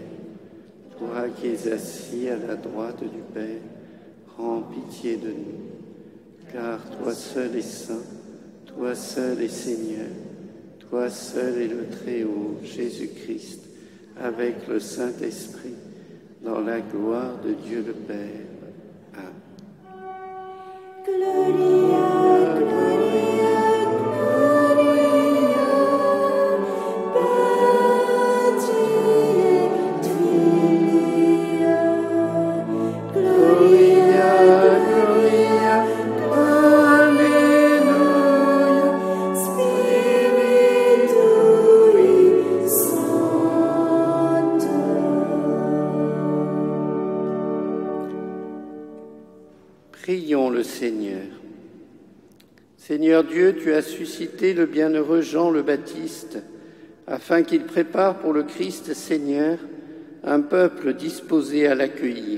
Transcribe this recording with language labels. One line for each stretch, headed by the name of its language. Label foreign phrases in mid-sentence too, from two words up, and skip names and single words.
French: Toi qui es assis à la droite du Père, prends pitié de nous. Car toi seul est saint, toi seul est Seigneur, toi seul est le Très-Haut, Jésus-Christ, avec le Saint-Esprit, dans la gloire de Dieu le Père. Amen.
Latin: Gloria, Gloria, Gloria, Patri et Filio. Gloria, Gloria, Alléluia. Spiritui Sancto.
French: Prions le Seigneur. Seigneur Dieu, tu as suscité le bienheureux Jean le Baptiste, afin qu'il prépare pour le Christ Seigneur un peuple disposé à l'accueillir.